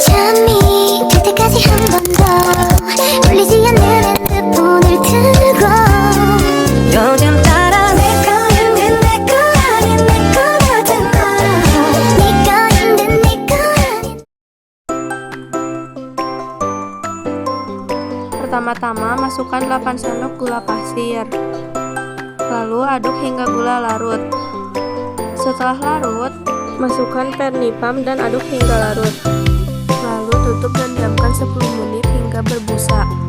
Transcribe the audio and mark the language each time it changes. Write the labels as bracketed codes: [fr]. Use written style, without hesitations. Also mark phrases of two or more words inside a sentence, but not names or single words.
[ko] 잠이 들 때까지 한 번 더 울리지 않는 핸드폰을 들고 요즘 따라 내 거였는 내 거 아닌 내 거라잖아 네 거였는 내 거 아닌. [id] Pertama-tama masukkan 8 sendok gula pasir. Lalu aduk hingga gula larut. Setelah larut, masukkan pernipam dan aduk hingga larut. Lalu tutup dan diamkan 10 menit hingga berbusa.